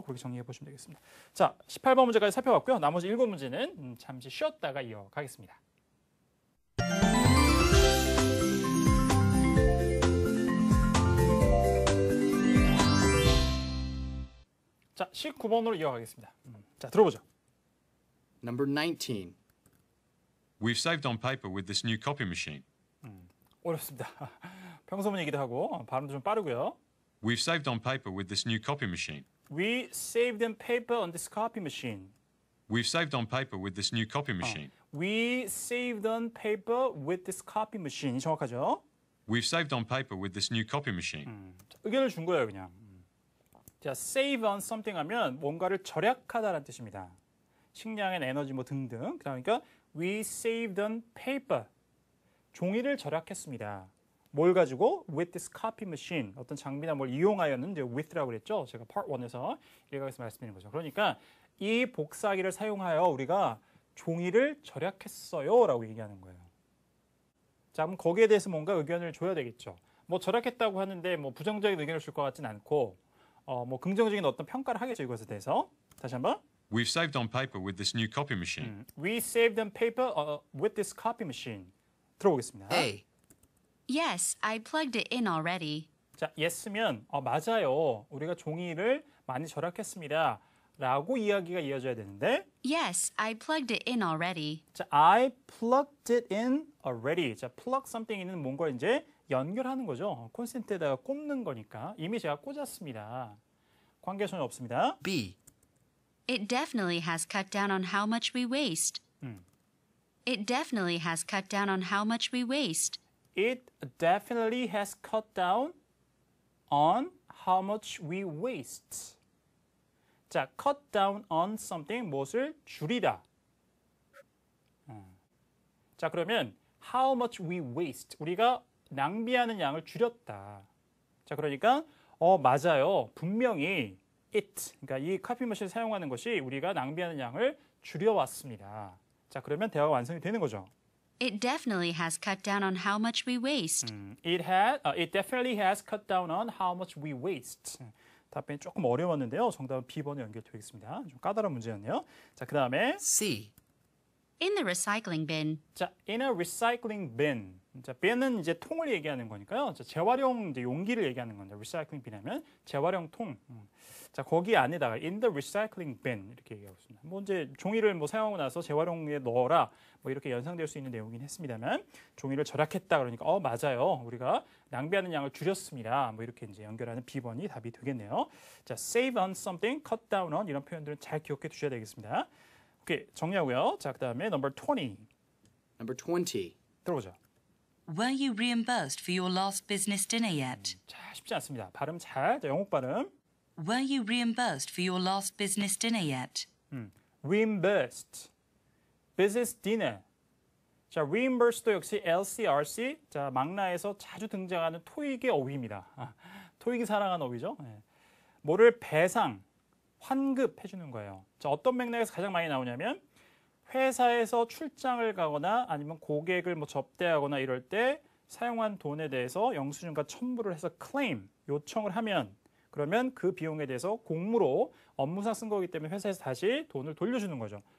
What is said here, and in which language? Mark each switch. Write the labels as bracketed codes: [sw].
[ko] 그렇게 정리해 보시면 되겠습니다. 자, 18번 문제까지 살펴봤고요. 나머지 7문제는 잠시 쉬었다가 이어가겠습니다. 자, 19번으로 이어가겠습니다. 자, 들어보죠. [en] Number 19. We've saved on paper with this new copy machine. [ko] 어렵습니다. 평소 분위기도 하고 발음도 좀 빠르고요. [en] We've saved on paper with this new copy machine. We saved on paper on this copy machine. We've saved on paper with this new copy machine. We saved on paper with this copy machine. 정확하죠? We've saved on paper with this new copy machine. [ko] 자, 의견을 준 거예요, 그냥. 자, [en] save on something [ko] 하면 뭔가를 절약하다라는 뜻입니다. 식량엔 에너지 뭐 등등. 그러니까 [en] we saved on paper. [ko] 종이를 절약했습니다. 뭘 가지고? [en] With this copy machine. [ko] 어떤 장비나 뭘 이용하여는 이제 with라고 그랬죠. 제가 part 1에서 일각에서 말씀드린 거죠. 그러니까 이 복사기를 사용하여 우리가 종이를 절약했어요라고 얘기하는 거예요. 자, 그럼 거기에 대해서 뭔가 의견을 줘야 되겠죠. 뭐 절약했다고 하는데 뭐 부정적인 의견을 줄 것 같진 않고 뭐 긍정적인 어떤 평가를 하겠죠, 이것에 대해서. 다시 한번. [en] We've saved on paper with this new copy machine. We saved on paper with this copy machine. [ko] 들어보겠습니다. [en] A. Yes, I plugged it in already. [ko] 자, yes면 맞아요. 우리가 종이를 많이 절약했습니다. 라고 이야기가 이어져야 되는데 [en] Yes, I plugged it in already. 자, I plugged it in already. [ko] 자, plug something이는 뭔가 이제 연결하는 거죠. 콘센트에다가 꽂는 거니까 이미 제가 꽂았습니다. 관계 전혀 없습니다. [en] B. It definitely has cut down on how much we waste. It definitely has cut down on how much we waste. It definitely has cut down on how much we waste. [ko] 자, [en] cut down on something, [ko] 무엇을 줄이다. 자, 그러면 [en] how much we waste, [ko] 우리가 낭비하는 양을 줄였다. 자, 그러니까 맞아요. 분명히 it, 그러니까 이 커피머신을 사용하는 것이 우리가 낭비하는 양을 줄여왔습니다. 자, 그러면 대화가 완성이 되는 거죠. [en] It definitely has cut down on how much we waste. It definitely has cut down on how much we waste. [ko] 답변이 조금 어려웠는데요. 정답은 B번에 연결되겠습니다. 좀 까다로운 문제였네요. 자, 그 다음에 [en] C. In the recycling bin. 자, in a recycling bin. [ko] 자, bin은 이제 통을 얘기하는 거니까요. 자, 재활용 이제 용기를 얘기하는 건데, recycling bin 하면 재활용 통. 자, 거기 안에다가 [en] in the recycling bin [ko] 이렇게 얘기하고 있습니다. 뭐 이제 종이를 뭐 사용하고 나서 재활용에 넣어라. 뭐 이렇게 연상될 수 있는 내용이긴 했습니다만, 종이를 절약했다 그러니까 맞아요. 우리가 낭비하는 양을 줄였습니다. 뭐 이렇게 이제 연결하는 B번이 답이 되겠네요. 자, [en] save on something, cut down on [ko] 이런 표현들은 잘 기억해 두셔야 되겠습니다. 오케이, 정리하고요. 자, 그다음에 number 20. [en] Number 20. [ko] 들어보죠. [en] Were you reimbursed for your last business dinner yet? [ko] 자, 쉽지 않습니다. 발음 잘. 자, 영국 발음. [en] Were you reimbursed for your last business dinner yet? reimbursed. business dinner. [ko] 자, reimbursed도 역시 LCRC. 자, 망라에서 자주 등장하는 토익의 어휘입니다. 토익이 사랑하는 어휘죠. 네. 뭐를 배상, 환급해 주는 거예요. 자, 어떤 맥락에서 가장 많이 나오냐면 회사에서 출장을 가거나 아니면 고객을 뭐 접대하거나 이럴 때 사용한 돈에 대해서 영수증과 첨부를 해서 클레임, 요청을 하면 그러면 그 비용에 대해서 공무로 업무상 쓴 거기 때문에 회사에서 다시 돈을 돌려주는 거죠.